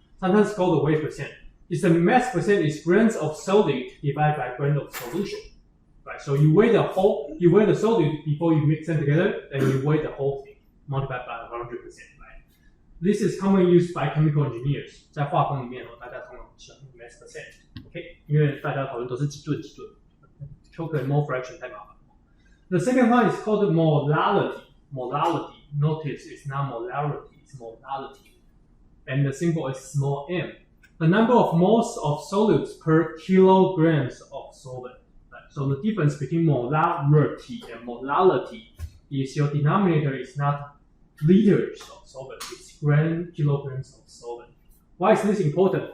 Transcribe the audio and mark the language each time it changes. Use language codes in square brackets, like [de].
[en] Sometimes called the weight percent. It's the mass percent is grams of solid divided by grams of solution. Right, so you weigh the solute before you mix them together, then you weigh the whole thing, multiplied by 100%. Right? This is commonly used by chemical engineers. [zh] 在化工里面大家通常喜欢用 mass percent, OK？因为大家讨论都是几吨， [en] calculate mole fraction [zh] 太麻烦。 [en] The second one is called molality. Molality. Notice it's not molarity, it's molality. And the symbol is small m. The number of moles of solutes per kilograms of solvent. So the difference between molarity and molality is your denominator is not liters of solvent, it's kilograms of solvent. Why is this important?